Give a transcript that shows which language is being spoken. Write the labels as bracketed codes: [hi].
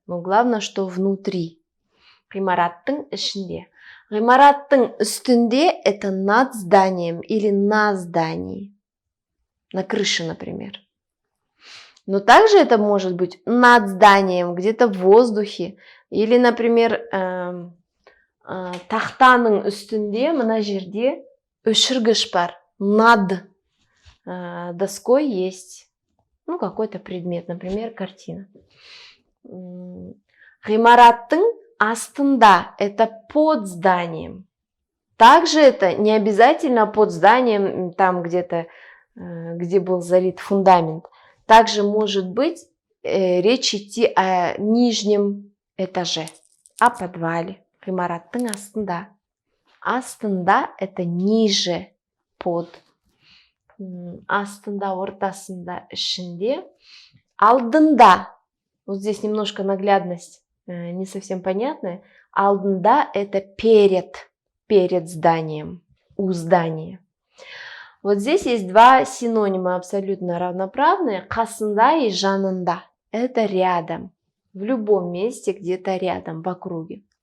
[ru] Но главное, что внутри. [kk] Ғимараттың ішінде. Ғимараттың үстінде [ru] – это над зданием или на здании. На крыше, например. Но также это может быть над зданием, где-то в воздухе. Или, например, [kk] тақтаның үстінде, мына жерде өшіргіш бар. [ru] Над доской есть какой-то предмет, например, картина. [kk] Ғимараттың астында [ru] – это под зданием. Также это не обязательно под зданием, там где-то, где был залит фундамент. Также может быть речь идти о нижнем этаже, о подвале. [kk] Ғимараттың астында. Астында [ru] – это ниже, под. [kk] Астында, ортасында, ішінде. Алдында. [ru] Вот здесь немножко наглядность не совсем понятная. [kk] Алдында [ru] – это перед зданием, у здания. Вот здесь есть 2 синонима абсолютно равноправные. [kk] Қасында [ru] и [kk] жанында. [ru] Это рядом. В любом месте, где-то рядом, в округе.